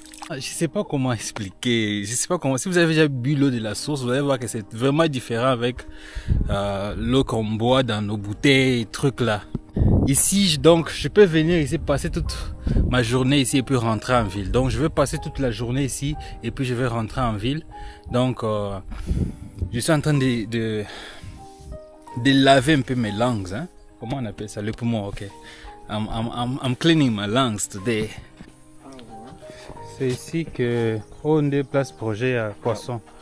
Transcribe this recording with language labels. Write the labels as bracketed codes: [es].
[fr] Je ne sais pas comment expliquer. Je sais pas comment. Si vous avez déjà bu l'eau de la source, vous allez voir que c'est vraiment différent avec l'eau qu'on boit dans nos bouteilles, trucs là. Ici, donc, je peux venir ici, passer toute ma journée ici et puis rentrer en ville. Donc, je vais passer toute la journée ici et puis je vais rentrer en ville. Donc, je suis en train de laver un peu mes lungs. Hein? Comment on appelle ça? Le poumon, ok. [en] I'm cleaning my lungs today. [fr] C'est ici que on déplace projet à poisson.